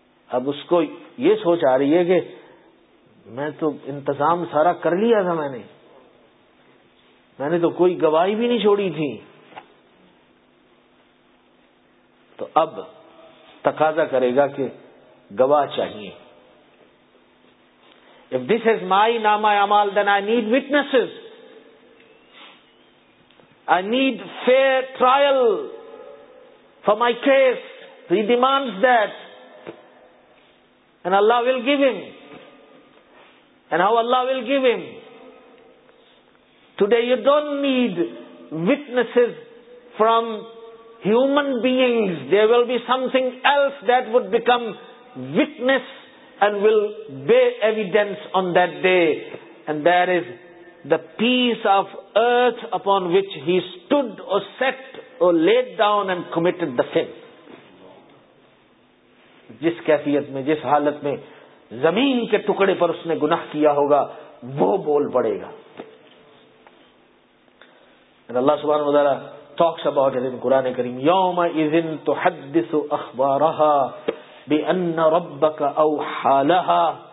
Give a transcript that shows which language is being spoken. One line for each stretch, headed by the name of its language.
Urdu: اب اس کو یہ سوچ آ رہی ہے کہ میں تو انتظام سارا کر لیا تھا, میں نے تو کوئی گواہی بھی نہیں چھوڑی تھی. تو اب تقاضا کرے گا کہ گواہ چاہیے.
English: If this is my
Urdu: نامہ اعمال,
English: then I need witnesses. I need fair trial for my case. He demands that. And Allah will give him. And how Allah will give him? Today you don't need witnesses from human beings. There will be something else that would become witness and will bear evidence on that day. And that is the piece of earth upon which he stood or sat or laid down and committed the sin.
Urdu: جس کیفیت میں, جس حالت میں زمین کے ٹکڑے پر اس نے گناہ کیا ہوگا وہ بول پڑے گا.
Arabic: اللہ سبحانہ و تعالی
English: talks about it in
Arabic: قرآن کریم, یوم اذن تحدث اخبارها بأن ربک اوحى لها.